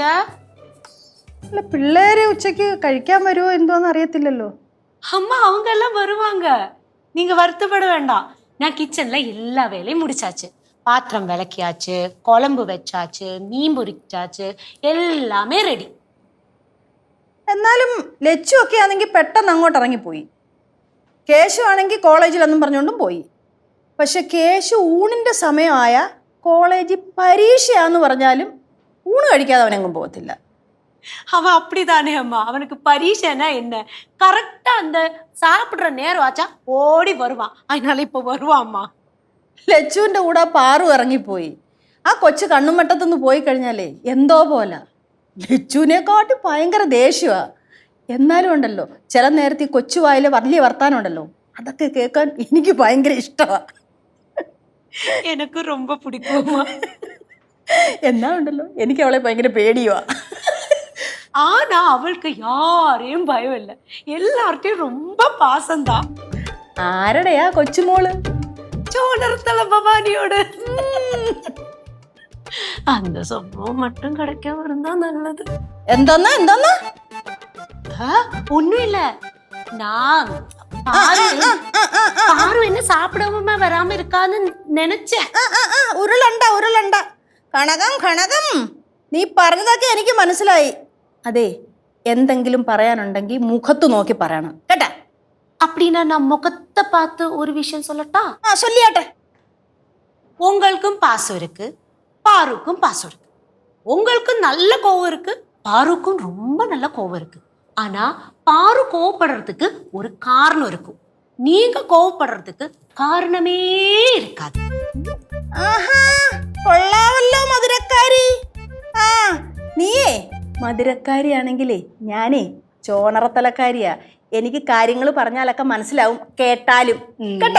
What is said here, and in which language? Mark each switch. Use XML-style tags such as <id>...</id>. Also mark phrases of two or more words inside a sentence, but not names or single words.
<ml>അല്ല, പിള്ളേര് ഉച്ചക്ക് കഴിക്കാൻ വരുമോ എന്തോന്ന് അറിയത്തില്ലല്ലോ.</ml> <ta>அம்மா அவங்க எல்லாம் வருவாங்க, நீங்க வருத்தப்பட வேண்டாம். நான் கிச்சன்ல எல்லா வேலையும் முடிச்சாச்சு. பாத்திரம் விளக்கியாச்சு, குழம்பு வச்சாச்சு, மீன் പൊരിച്ചാச்சு, எல்லாமே ரெடி.</ta> <ml>എന്നാലും ലച്ചു ഒക്കെ ആണെങ്കിൽ പെട്ടെന്ന് അങ്ങോട്ട് ഇറങ്ങിപ്പോയി. കേശു ആണെങ്കിൽ കോളേജിലെന്നും പറഞ്ഞുകൊണ്ടും പോയി. പക്ഷെ കേശു ഊണിൻ്റെ സമയമായ കോളേജിൽ പരീക്ഷയാന്ന് പറഞ്ഞാലും ഊണ് കഴിക്കാതെ അവനെങ്ങും പോകത്തില്ല.</ml> <ta>அவன் அப்படிதானே அம்மா, அவனுக்கு பரீட்சைன்னா என்ன, கரெக்டா அந்த சாப்பிடுற நேரம் ஆச்சா ஓடி வருவான். அதனால இப்ப வருவான் அம்மா.</ta> <ml>ലച്ചുവിൻ്റെ കൂടെ പാറു ഇറങ്ങിപ്പോയി. ആ കൊച്ചു കണ്ണുമട്ടത്തുനിന്ന് പോയി കഴിഞ്ഞാലേ എന്തോ പോലെ. ലച്ചുവിനെക്കാട്ടി ഭയങ്കര ദേഷ്യമാണ്. എന്നാലും ഉണ്ടല്ലോ ചില നേരത്തെ ഈ കൊച്ചു വായിലെ വലിയ വർത്താനം ഉണ്ടല്ലോ, അതൊക്കെ കേൾക്കാൻ എനിക്ക് ഭയങ്കര ഇഷ്ടമാണ്.</ml> <ta>எனக்கு ரொம்ப பிடிக்கும்மா.</ta> <ml>എന്നാ ഉണ്ടല്ലോ എനിക്ക് അവളെ ഭയങ്കര പേടിയുവാ.</ml> <ta>ஆனா அவளுக்கு யாரையும் பயம் இல்லை, எல்லார்ட்டையும் ரொம்ப பாசம்தான்.</ta> <ml>ആരുടെയാ കൊച്ചുമോള്?</ml> <ta>சோழர்த்தல பவானியோட. அந்த சம்பவம் மட்டும் கிடைக்காம இருந்தா நல்லது.</ta> <ml>എന്തോന്ന് എന്തോന്ന്</ml> <ta>ஒண்ணும் இல்ல, நான் பாரு என்ன சாப்பிடாம வராம இருக்கான்னு நினைச்சேன்.</ta> <ml>ഉരുളണ്ട ഉരുളണ്ട. കണകം കണകം, നീ പറഞ്ഞതൊക്കെ എനിക്ക് മനസ്സിലായി. അതെ, എന്തെങ്കിലും പറയാനുണ്ടെങ്കിൽ മുഖത്ത് നോക്കി പറയണം കേട്ടാ.</ml> <ta>அப்படின்னா நான் முகத்தை பார்த்து ஒரு விஷயம் சொல்லட்டா?</ta> <ml>ചൊല്ലിയാട്ടെ.</ml> <ta>உங்களுக்கும் பாசம் இருக்கு, பாருக்கும் பாசம் இருக்கு. உங்களுக்கும் நல்ல கோவம் இருக்கு, பாருக்கும் ரொம்ப நல்ல கோவம் இருக்கு. ஆனா பாரு கோவப்படுறதுக்கு ஒரு காரணம் இருக்கும், நீங்க கோவப்படுறதுக்கு காரணமே இருக்காது.</ta> <ml>ആഹാ, കൊള്ളാവല്ലോ മധുരക്കാരി. ആ, നീയേ മധുരക്കാരിയാണെങ്കിലേ ഞാനേ ചോണറത്തലക്കാരിയാ. എനിക്ക് കാര്യങ്ങൾ പറഞ്ഞാലൊക്കെ മനസ്സിലാവും, കേട്ടാലും കേട്ടാ.</ml>